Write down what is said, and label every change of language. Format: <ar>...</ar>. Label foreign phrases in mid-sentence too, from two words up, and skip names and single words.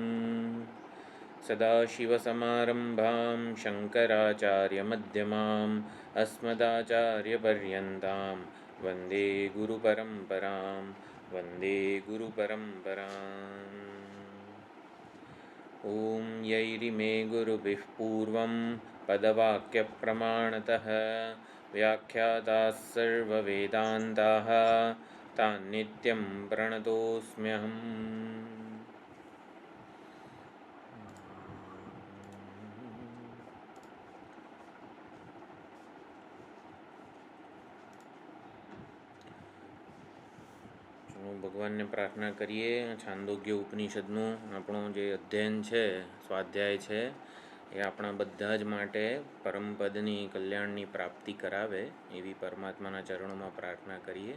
<sa>सदाशिवसमारम्भां शङ्कराचार्यमध्यमाम् अस्मदाचार्यपर्यन्तां वन्दे गुरुपरम्परां वन्दे गुरुपरम्पराम्। ॐ यैरिमे गुरुभिः पूर्वं पदवाक्यप्रमाणतः व्याख्याताः सर्ववेदान्ताः तान् नित्यं प्रणतोऽस्म्यहम्।</sa> <gu>ભગવાનને પ્રાર્થના કરીએ છાંદોગ્ય ઉપનિષદનું આપણું જે અધ્યયન છે, સ્વાધ્યાય છે, એ આપણા બધા જ માટે પરમપદની કલ્યાણની પ્રાપ્તિ કરાવે એવી પરમાત્માના ચરણોમાં પ્રાર્થના કરીએ.</gu>